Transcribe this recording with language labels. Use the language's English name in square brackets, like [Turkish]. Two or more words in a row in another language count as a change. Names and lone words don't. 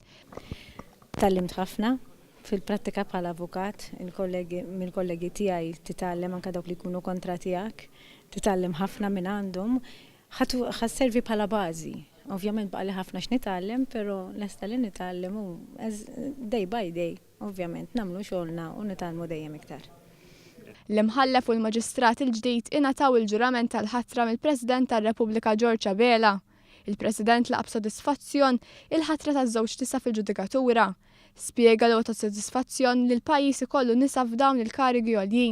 [Maltese] Tallimt ħafna fil-prattika bħala avukat, mill-kollegi tiegħi titgħallem anke dawk li jkunu kontra tiegħek, titgħallem ħafna minn għandhom, ħasservi bħala bażi. Ovvjament baqali ħafna x'nitgħallem, però lesta li nitgħallem [English] day by day, [Maltese] ovvjament nagħmlu xogħolna u nitgħallmu dejjem iktar. L-imħallef u l-maġistrat il-ġdid ingħataw il-ġurament tal-ħatra mill-President tar-Repubblika George Abela. Il-President laqab sodisfazzjon il-ħatra taż-żewġ nisa fil-ġudikatura. Spjega li ta' sodisfazzjon li l-pajjiż ikollu nisa f'dawn il-karigi għoljin.